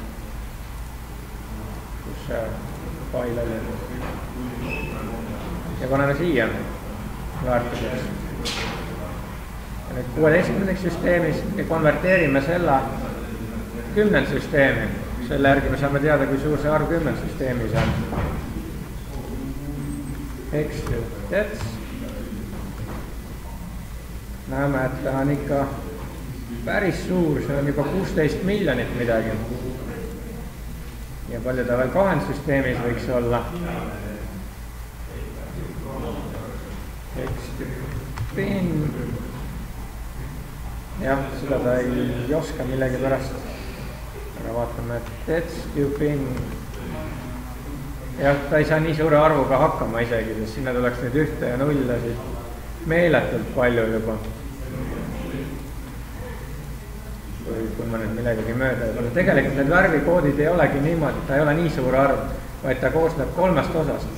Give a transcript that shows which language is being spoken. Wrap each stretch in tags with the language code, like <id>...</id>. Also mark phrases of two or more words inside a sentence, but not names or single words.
<et>Kus see fail oli? Ja paneme siia väärtuseks. Ja nüüd 16. süsteemis ja konverteerime selle 10 süsteemi. Selle järgi me saame teada, kui suur see arv 10 süsteemis on.</et> <en>Hex to debts.</en> <et>Näeme, et ta on ikka päris suur, see on juba 16 miljonit midagi. Ja palju ta veel 2 süsteemis võiks olla.</et> <en>Hex to pin.</en> <et>Jah, seda ta ei oska millegi pärast. Aga vaatame, et</et> <en>debts to pin.</en> <et>Jah, ta ei saa nii suure arvuga hakkama isegi, sest sinna tuleks nüüd 1 ja 0 meeletult palju juba. Kui ma nüüd millegagi mööda ei pane. Tegelikult need värvikoodid ei olegi niimoodi, ta ei ole nii suur arv, vaid ta koosneb 3 osast.</et>